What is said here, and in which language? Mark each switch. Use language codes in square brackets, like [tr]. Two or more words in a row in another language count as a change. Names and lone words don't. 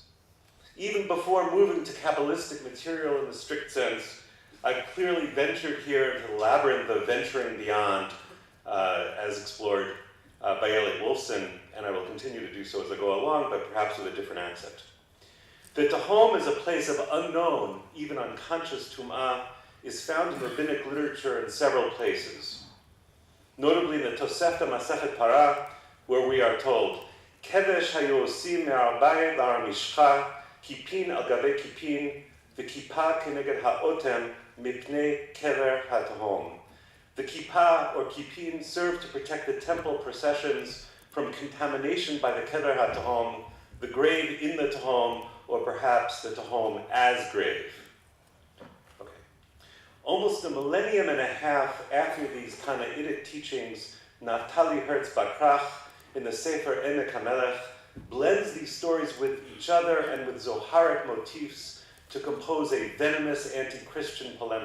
[en] Even before moving to Kabbalistic material in the strict sense, I've clearly ventured here into the labyrinth of venturing beyond, as explored by Elliot Wolfson, and I will continue to do so as I go along, but perhaps with a different accent. The Tehom is a place of unknown, even unconscious tum'ah, is found in rabbinic literature in several places. Notably in the Tosefta Masechet Parah, where we are told, [he] כבש היו עושים מערבית להר משחה, כיפין על גבי כיפין, וכיפה כנגד האוטם מפני קבר התהום. [en] The kippah or kippim serve to protect the temple processions from contamination by the [he] קבר התהום, [en] the grave in the tahom, or perhaps the tahom as grave. Okay. Almost a millennium and a half after these Tanaitic teachings, Naftali Hertz Bakrach in the Sefer Emek HaMelech blends these stories with each other and with Zoharic motifs to compose a venomous anti-Christian polemic.